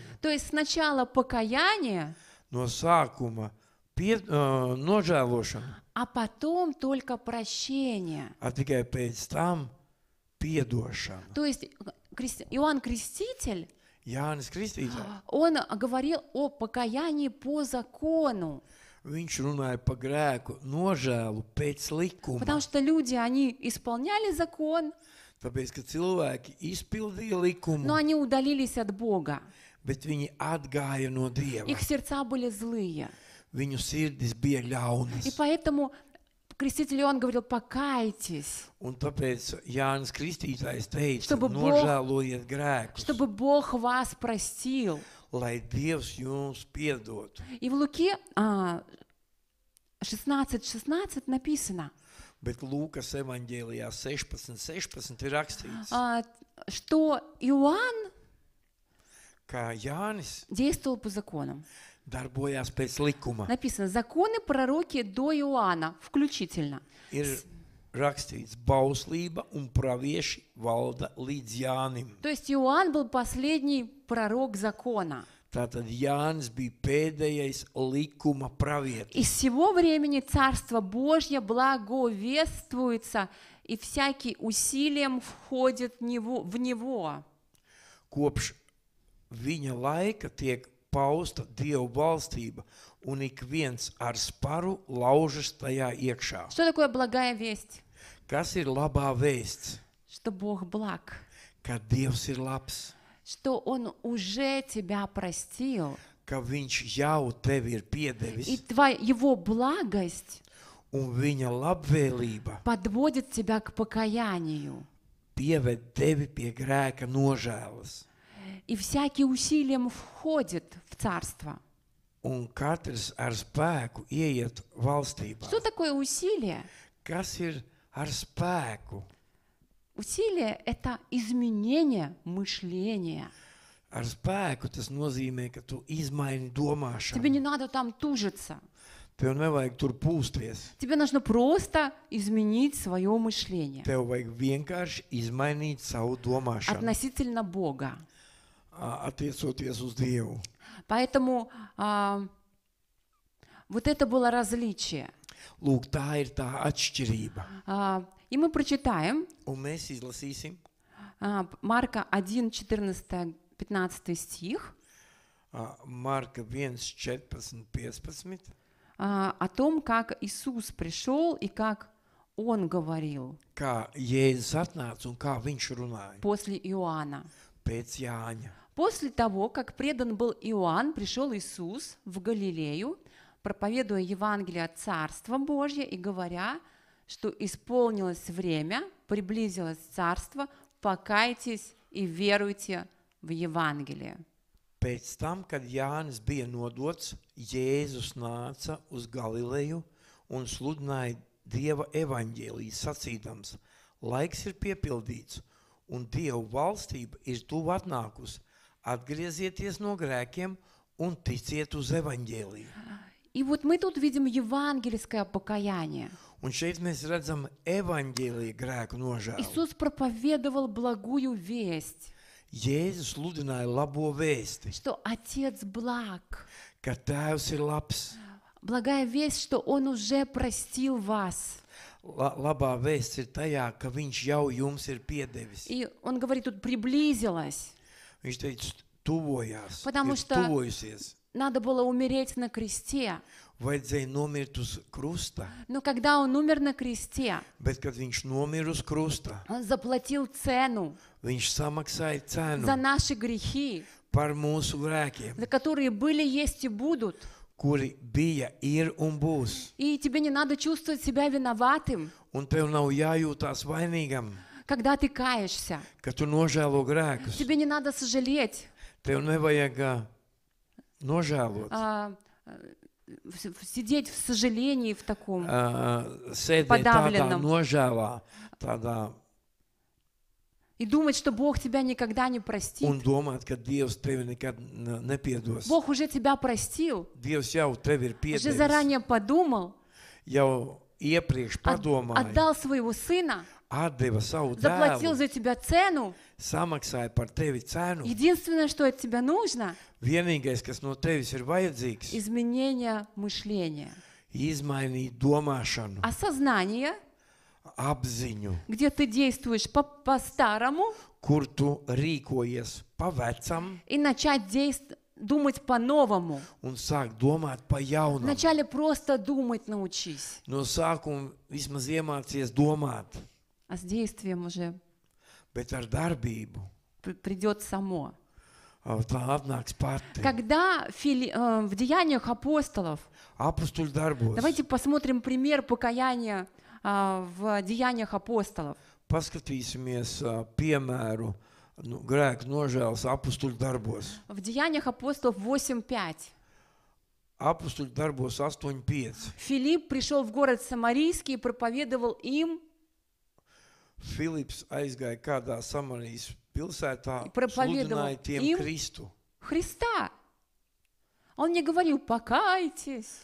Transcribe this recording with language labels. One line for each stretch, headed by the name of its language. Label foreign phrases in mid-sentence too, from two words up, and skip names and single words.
Russian: То есть сначала покаяние,
Latvian: No sākuma nožēlošana,
Russian: а потом только прощение.
Latvian: tikai pēc tam piedošana.
Russian: То есть Иоанн Креститель,
Latvian: Jānis Kristītājs,
Russian: он говорил о покаянии по закону,
Latvian: viņš runāja par grēku nožēlu pēc likuma.
Russian: потому что люди, они исполняли закон,
Latvian: Tāpēc, ka cilvēki izpildīja likumu,
Russian: но они удалились от Бога.
Latvian: bet viņi atgāja no Dieva.
Russian: Их сердца были злые.
Latvian: Viņu sirdis bija
Russian: И
Latvian: ļaunas.
Russian: поэтому Креститель Иоанн говорил: покайтесь,
Latvian: Un tāpēc Jānis Kristītājs teica,
Russian: Чтобы Бог-
Latvian: nožēlojiet grēkus,
Russian: чтобы Бог вас простил.
Latvian: lai Dievs jums piedotu.
Russian: И в Луке 16:16 написано,
Latvian: Bet Lūkas evaņģēlijā 16:16 ir rakstīts,
Russian: что Иоанн
Latvian: ka Jānis
Russian: действовал по законам.
Latvian: darbojās pēc likuma.
Russian: Написано: законы пророки до Иоанна включительно.
Latvian: Ir rakstīts, bauslība un pravieši valda līdz Jānim.
Russian: То есть Иоанн был последний пророк закона.
Latvian: Tātad Jānis bija pēdējais likuma pravietis.
Russian: И с сего времени Царство Божье благовествуется, и всякий усилием входит в него.
Latvian: Kopš viņa laika tiek pausta Dieva valstība, un ik viens ar sparu laužas tajā iekšā.
Russian: Что такое благая весть?
Latvian: Kas ir labā vēsts?
Russian: Что Бог благ,
Latvian: Ka Dievs ir labs,
Russian: что Он уже тебя простил,
Latvian: ka viņš jau tevi ir
Russian: и
Latvian: piedevis,
Russian: Его благость
Latvian: un viņa labvēlība
Russian: подводит тебя к покаянию.
Latvian: pieved tevi pie grēka nožēlas.
Russian: И всякий усилием входит в Царство.
Latvian: Un katrs ar spēku ieiet valstībā.
Russian: Что такое усилие?
Latvian: Kas ir ar spēku?
Russian: Усилие – это изменение мышления.
Latvian: Ar spēku tas nozīmē, ka tu izmaini
Russian: Тебе
Latvian: domāšanu.
Russian: не надо там тужиться.
Latvian: Tev nevajag tur pūsties.
Russian: Тебе нужно просто изменить свое мышление
Latvian: Tev vajag vienkārši izmainīt savu domāšanu,
Russian: относительно Бога.
Latvian: attiecoties uz Dievu.
Russian: Поэтому вот это было различие.
Latvian: Lūk, tā ir tā atšķirība.
Russian: И мы прочитаем
Latvian: Un mēs izlasīsim
Russian: Марка 1, 14, 15 стих
Latvian: Marka 1, 14, 15.
Russian: о том, как Иисус пришел и как Он говорил
Latvian: Kā Jēzus atnāca un kā viņš runāja
Russian: после Иоанна.
Latvian: pēc Jāņa.
Russian: После того, как предан был Иоанн, пришел Иисус в Галилею, проповедуя Евангелие от Царства Божьего и говоря, что исполнилось время, приблизилось Царство, покайтесь и веруйте в Евангелие.
Latvian: Pēc tam, kad Jānis bija nodots, Jēzus nāca uz Galileju un sludināja Dieva evaņģēliju sacīdams: laiks ir piepildīts un Dieva valstība ir tuvu atnākusi. Atgriezieties no grēkiem un ticiet uz evaņģēliju.
Russian: И вот мы тут видим евангельское покаяние.
Latvian: Un šeit mēs redzam evaņģēlija grēku nožēlu.
Russian: Иисус проповедовал благую весть,
Latvian: Jēzus sludināja labo vēsti,
Russian: что Отец благ.
Latvian: ka Tēvs ir labs.
Russian: Благая весть, что Он уже простил вас.
Latvian: Labā vēsts ir tajā, ka viņš jau jums ir piedevis.
Russian: И Он говорит, тут приблизилось.
Latvian: Viņš teica, tuvojās,
Russian: Потому
Latvian: ir
Russian: что-
Latvian: tuvojusies.
Russian: Надо было умереть на кресте.
Latvian: Vajadzēja nomirt uz krusta,
Russian: Но когда Он умер на кресте,
Latvian: bet, kad viņš nomira uz krusta,
Russian: Он заплатил цену
Latvian: viņš samaksāja cenu
Russian: за наши грехи,
Latvian: par mūsu grēkiem,
Russian: за которые были, есть и будут.
Latvian: kuri bija, ir un būs.
Russian: И тебе не надо чувствовать себя виноватым,
Latvian: Un tev nav jājūtās vainīgam,
Russian: когда ты каешься.
Latvian: ka tu nožēlo grēkus.
Russian: Тебе не надо сожалеть,
Latvian: Tev nevajag nožēlot,
Russian: сидеть в сожалении в таком.
Latvian: sēdēt tādā
Russian: Подавленном.
Latvian: nožēlā, tādā
Russian: И думать, что Бог тебя никогда не
Latvian: un
Russian: простит.
Latvian: domāt, ka Dievs tevi nekad nepiedos.
Russian: Бог уже тебя простил,
Latvian: Dievs jau tevi ir
Russian: уже
Latvian: piedevis,
Russian: заранее подумал,
Latvian: jau iepriekš padomāja,
Russian: отдал своего сына,
Latvian: atdeva savu
Russian: заплатил
Latvian: dēlu,
Russian: за тебя цену.
Latvian: samaksāja par tevi cenu.
Russian: Единственное, что от тебя нужно,
Latvian: Vienīgais, kas no tevis ir vajadzīgs,
Russian: изменение мышления.
Latvian: izmainīt domāšanu,
Russian: Осознание,
Latvian: apziņu,
Russian: где ты действуешь по-старому,
Latvian: kur tu rīkojies pa vecam
Russian: и начать думать по-новому.
Latvian: un sāk domāt pa jaunam.
Russian: Вначале просто думать научись,
Latvian: No sākuma vismaz iemācies domāt,
Russian: а с действием уже
Latvian: bet ar darbību
Russian: придет само.
Latvian: tā atnāks pati.
Russian: Когда в Деяниях апостолов,
Latvian: Apustuļu darbos.
Russian: давайте посмотрим пример покаяния в Деяниях апостолов.
Latvian: Paskatīsimies piemēru grēku nožēlas apustuļu darbos.
Russian: В Деяниях апостолов 8:5.
Latvian: Apustuļu darbos 8.5.
Russian: Филипп пришел в город Самарийский и проповедовал им
Latvian: Filips aizgāja kādā Samarijas pilsētā,
Russian: И проповедовал
Latvian: sludināja tiem
Russian: им
Latvian: Kristu.
Russian: Христа. Он не говорил: покайтесь,